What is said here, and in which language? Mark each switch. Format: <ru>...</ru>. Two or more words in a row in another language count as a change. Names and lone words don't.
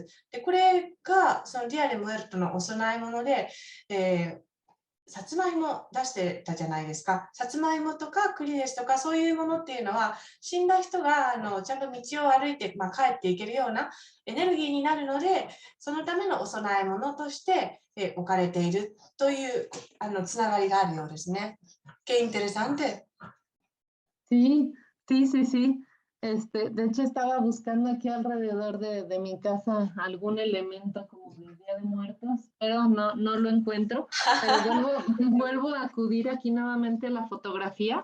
<ja>で、これがそのディア・デ・ムエルトのお供え物で、さつまいも出してたじゃないですか。さつまいもとか栗ですとかそういうものっていうのは死んだ人がちゃんと道を歩いて、帰っていけるようなエネルギーになるので、そのためのお供え物として置かれているというつながりがあるようですね。</ja> <es>Qué interesante. Sí, sí, sí, sí. De hecho, estaba buscando aquí alrededor de mi casa algún elemento como de Día de Muertos, pero no lo encuentro. Pero vuelvo a acudir aquí nuevamente a la fotografía.</es>